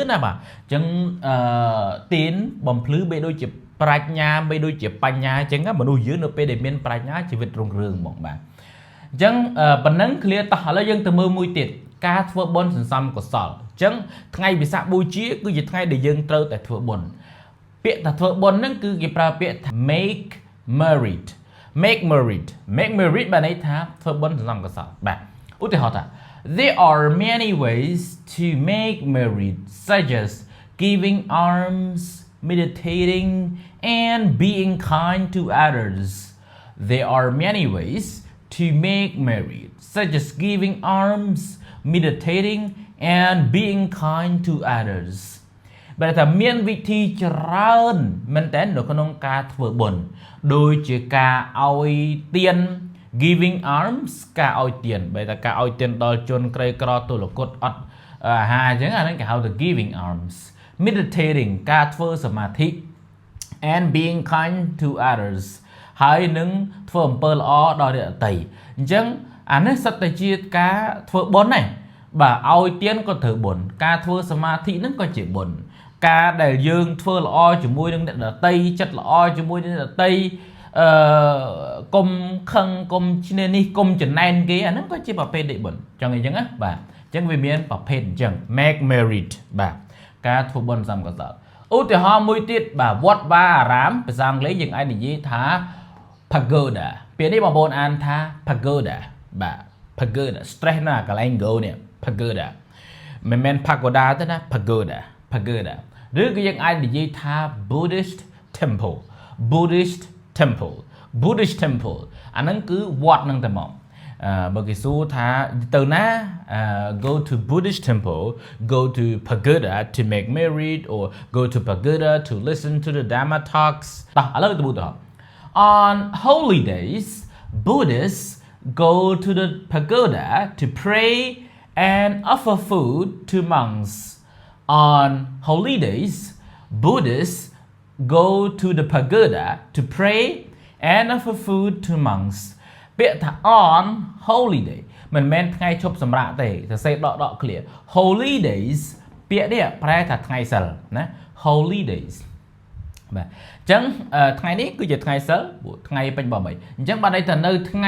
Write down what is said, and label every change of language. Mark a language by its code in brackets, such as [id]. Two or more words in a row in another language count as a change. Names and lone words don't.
[km] ណាបាទអញ្ចឹងទៀនបំភ្លឺបីដូចជាប្រាជ្ញាបីដូចជាបញ្ញាអញ្ចឹងមនុស្សយើងនៅពេលដែលមានប្រាជ្ញាជីវិតរុងរឿងហ្មងបាទអញ្ចឹងប៉ុណ្ណឹងឃ្លាតោះឥឡូវយើងទៅមើលមួយទៀតការធ្វើ បុណ្យសន្សំកុសលអញ្ចឹងថ្ងៃវិសាខបូជាគឺជាថ្ងៃដែលយើងត្រូវតែធ្វើបុណ្យពាក្យថាធ្វើបុណ្យហ្នឹងគឺគេប្រើពាក្យថា [en] make merit make merit [km] បានន័យថាធ្វើបុណ្យសន្សំកុសលបាទឧទាហរណ៍ថា [en] there are many ways to make merit such as giving alms meditating and [km] being kind to others [en] there are many ways to make merit such as giving alms meditating and being kind to others [km] បែរថាមានវិធីច្រើនមែនតើនៅក្នុងការធ្វើបុណ្យដូចជាការឲ្យទាន [en] giving alms [km] ការឲ្យទានបែរថាការឲ្យទានដល់ជនក្រីក្រទុលគតអត់អាហារអញ្ចឹងអាហ្នឹងគេហៅថា [en] giving alms meditating [km] ការធ្វើសមាធិ [en] and being kind to others [km] ហើយនឹងធ្វើអំពើល្អដល់អ្នកដទៃអញ្ចឹងអានេះសិតតែជាការធ្វើបុណ្យដែរបាទឲ្យ ទានក៏ត្រូវបុណ្យការធ្វើសមាធិហ្នឹងក៏ជាបុណ្យការដែលយើងធ្វើល្អជាមួយនឹងអ្នកដទៃចិត្តល្អជាមួយនឹងអ្នកដទៃកុំខឹងកុំឈ្នានេះកុំចំណែនគេអាហ្នឹងក៏ជាប្រភេទនៃបុណ្យចង់អីចឹងណាបាទអញ្ចឹងវាមានប្រភេទអញ្ចឹង [en] make merit [km] បាទការធ្វើបុណ្យសំកុសលឧទាហរណ៍មួយទៀតបាទវត្តបាអារាមភាសាអង់គ្លេសយើងអាចនិយាយថា pagoda ពាក្យនេះបងប្អូនអានថា pagoda បាទ [en] pagoda stress [km] ណាកន្លែង go នេះ pagoda មិនមែន pagoda ទេណា pagoda ឬក៏យើងអាចនិយាយថា [en] Buddhist temple [km] អាហ្នឹងគឺវត្តហ្នឹងតែមកបើគេសួរថាទៅណា [en] go to Buddhist temple go to pagoda to make merit or go to pagoda to listen to the Dharma talks [km] តោះឥឡូវទៅឧទាហរណ៍ [en] on holy days Buddhists go to the pagoda to pray and offer food to monks on holy days Buddhists go to the pagoda to pray and offer food to monks [km] ពាក្យថា [en] on holy day [km] មិនមែនថ្ងៃឈប់សម្រាកទេសរសេរដក [en] clear holy days [km] ពាក្យនេះប្រែថាថ្ងៃសិលណា [en] holy days [km] បាទអញ្ចឹងថ្ងៃនេះគឺជាថ្ងៃសិលថ្ងៃពេញបរិអញ្ចឹងបានន័យថានៅថ្ងៃ